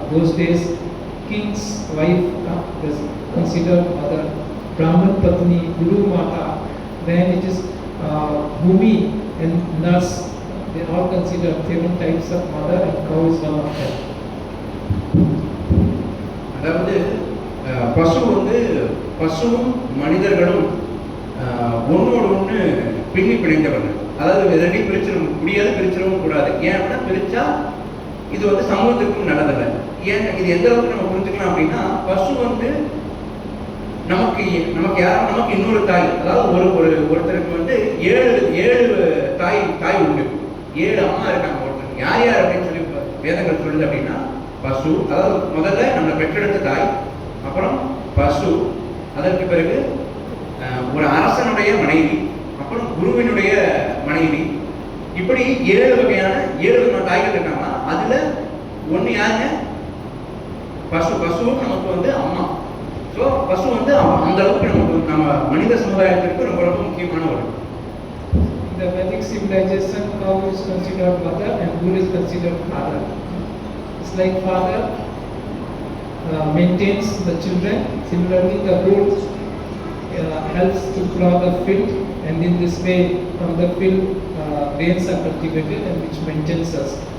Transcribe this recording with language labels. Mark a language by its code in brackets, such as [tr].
[en] Those days, king's wife was considered mother. Brahman Patni, Guru Mata. Then it is Bhumi and nurse. They are all considered 7 types of mother, and cow is one of them. [ta] அதாவது பசு வந்து பசுவும் மனிதர்களும் ஒன்னோடு ஒன்று பின்னி பிணைந்தவர்கள். அதாவது ரெண்டையும் பிரிச்சிடவும் கூடாது. ஏன் அப்படின்னா, பிரிச்சா இது வந்து சமூகத்துக்கும் நல்லதில்லை. ஏன் இது எந்த அளவுக்கு நம்ம புரிஞ்சுக்கலாம் அப்படின்னா, பசு வந்து நமக்கு நமக்கு யாரும் நமக்கு இன்னொரு தாய், அதாவது ஒருத்தருக்கு வந்து ஏழு தாய் உண்டு, 7 அம்மா இருக்காங்க ஒருத்தருக்கு. யார் யார் அப்படின்னு சொல்லி வேதங்கள் சொல்லுது அப்படின்னா, பசு, அதாவது முதல்ல நம்மளை பெற்றெடுத்த தாய், அப்புறம் பசு, அதற்கு பிறகு ஒரு அரசனுடைய மனைவி, அப்புறம் குருவினுடைய மனைவி, இப்படி 7 விதமான தாய்கள் இருக்காங்க. அதுல ஒண்ணு யாருங்க? பசுவும் நமக்கு வந்து அம்மா. ஸோ பசு வந்து அந்த அளவுக்கு நமக்கு நம்ம மனித சமுதாயத்திற்கு ரொம்ப ரொம்ப முக்கியமான ஒரு. [en] The Vedic civilization, cow is considered mother and bull is considered father. It's like father maintains the children. Similarly, the bull helps to plow the field, and in this way, from the field, grains are cultivated and which maintains us.